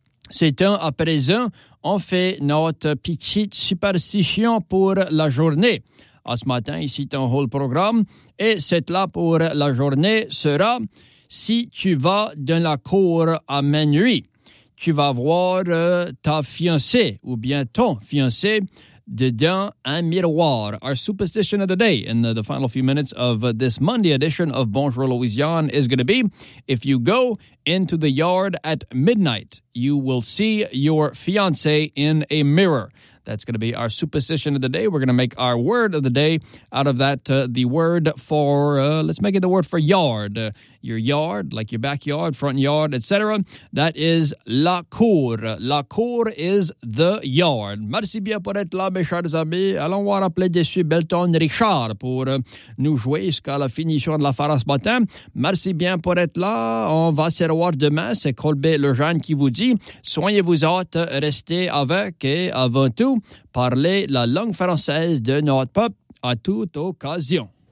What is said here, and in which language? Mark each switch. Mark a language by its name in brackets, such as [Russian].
[French] C'est un à présent. On fait notre petite superstition pour la journée. À ce matin, ici, ton whole programme. Et cette là pour la journée sera « Si tu vas dans la cour à minuit, tu vas voir ta fiancée ou bien ton fiancé » dedans un miroir. [English] Our superstition of the day in the final few minutes of this Monday edition of Bonjour Louisiane is going to be, if you go into the yard at midnight, you will see your fiancé in a mirror. That's going to be our superstition of the day. We're going to make our word of the day out of that, the word for, let's make it the word for yard. Your yard, like your backyard, front yard, etc. That is la cour. La cour is the yard. [French] Merci bien pour être là, mes chers amis. Allons voir appeler dessus Belton Richard pour nous jouer jusqu'à la finition de la fara ce matin. Merci bien pour être là. On va se revoir demain. C'est Colbert Lejeune qui vous dit, soignez-vous autres, restez avec et avant tout, parlez la langue française de notre peuple à toute occasion.